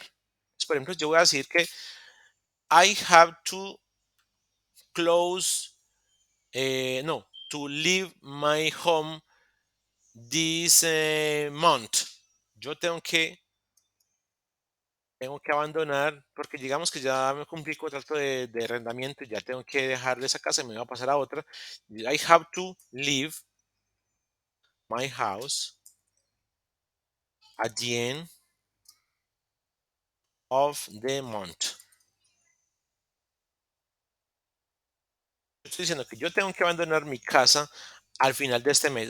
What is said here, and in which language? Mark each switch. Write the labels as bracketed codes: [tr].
[es] Entonces, por ejemplo, yo voy a decir que [en] I have to close, no, to leave my home this month. [es] Yo tengo que abandonar, porque digamos que ya me cumplí el contrato de arrendamiento y ya tengo que dejar de esa casa y me voy a pasar a otra. [en] I have to leave my house at the end of the month. [es] Estoy diciendo que yo tengo que abandonar mi casa al final de este mes.